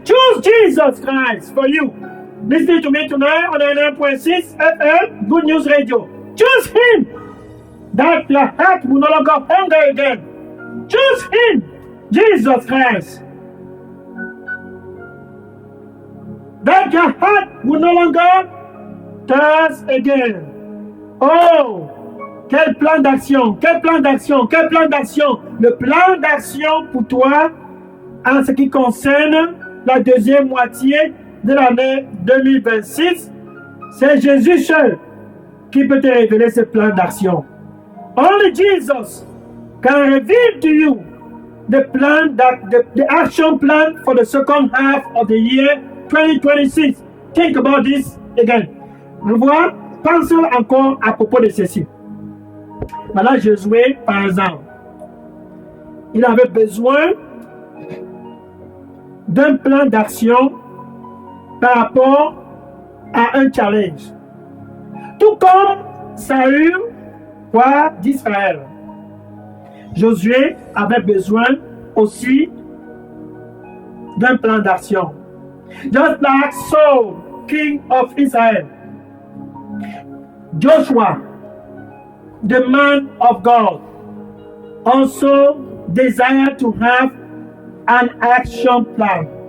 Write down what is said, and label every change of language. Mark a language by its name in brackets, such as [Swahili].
[English] Choose Jesus Christ for you. Listen to me tonight on 99.6 FM, Good News Radio. Choose Him, that your heart will no longer hunger again. Choose Him, Jesus Christ, that your heart will no longer thirst again. [French] Oh, quel plan d'action, quel plan d'action, quel plan d'action. Le plan d'action pour toi en ce qui concerne la deuxième moitié de l'année 2026, c'est Jésus seul qui peut te révéler ce plan d'action. [English] Only Jesus can reveal to you the action plan for the second half of the year 2026. Think about this again. [French] Revois, pense encore à propos de ceci. Voilà Josué, par exemple. Il avait besoin d'un plan d'action par rapport à un challenge. Tout comme Saül, roi d'Israël. Josué avait besoin aussi d'un plan d'action. [English] Just like Saul, king of Israel. Joshua, the man of God, also desired to have an action plan.